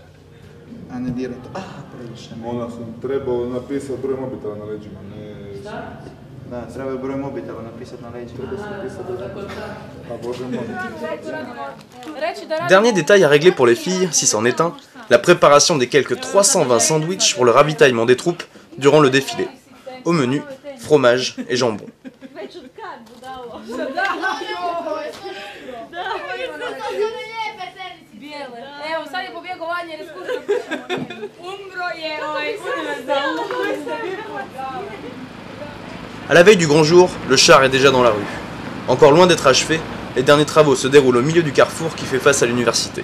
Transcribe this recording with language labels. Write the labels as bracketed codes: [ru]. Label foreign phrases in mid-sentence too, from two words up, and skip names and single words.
[hr] Ona sam trebao napisati broj mobitela na leđima, ne... Da, treba je broj mobitela napisati na leđima. [fr] Dernier détail à régler pour les filles, si c'en est un, la préparation des quelques 320 sandwichs pour le ravitaillement des troupes durant le défilé. Au menu, fromage et jambon. [hr] Evo, sad je pobjegao Vanja jer je skušao umro je [fr] À la veille du grand jour, le char est déjà dans la rue. Encore loin d'être achevé, les derniers travaux se déroulent au milieu du carrefour qui fait face à l'université.